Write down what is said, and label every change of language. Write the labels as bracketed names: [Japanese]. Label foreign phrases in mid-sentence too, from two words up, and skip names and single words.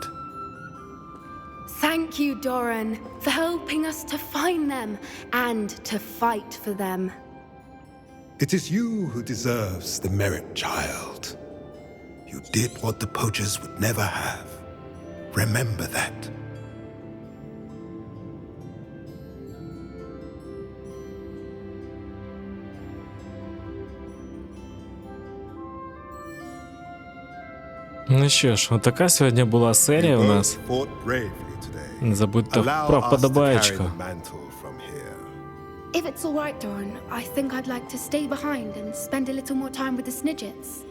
[English] Thank you, Doran, for helping us to find them and to fight for them. It is you who deserves the merit, child. You did what the poachers would never have. Remember that. [Ukrainian] Ну що ж, отака сьогодні була серія у нас. Не забудьте про вподобаєчку. [English] If it's all right, Doran, I think I'd like to stay behind and spend a little more time with the Snidgets.